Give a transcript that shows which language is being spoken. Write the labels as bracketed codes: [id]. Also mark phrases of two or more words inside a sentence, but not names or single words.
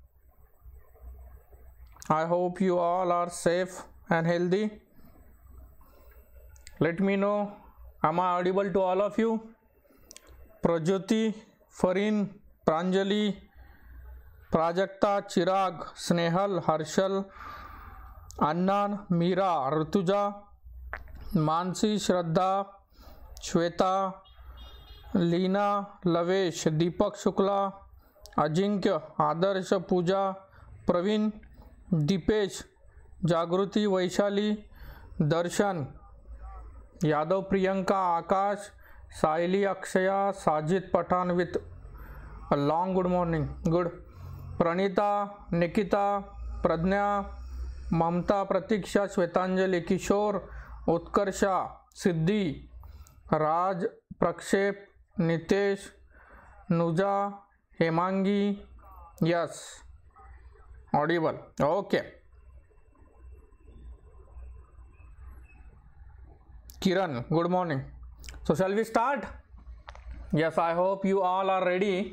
[en] I hope you all are safe and healthy. Let me know, am I audible to all of you? Prajyoti, Farin, Pranjali, Prajakta, Chirag, Snehal, Harshal, Annan, Meera, Rituja, Mansi, Shraddha, Shweta, लीना, लवेश, दीपक शुक्ला, अजिंक्य, आदर्श, पूजा, प्रवीण, दीपेश, जागृति, वैशाली, दर्शन, यादव, प्रियंका, आकाश, साइली, अक्षया, साजिद पठान with a long good morning, good, प्रणीता, निकिता, प्रज्ञा, ममता, प्रतीक्षा, श्वेतांजलि, किशोर, उत्कर्षा, सिद्धि, राज, प्रक्षेप, नितेश, नुजा, हेमांगी, यस, audible, okay. Kiran, good morning. So shall we start? Yes, I hope you all are ready.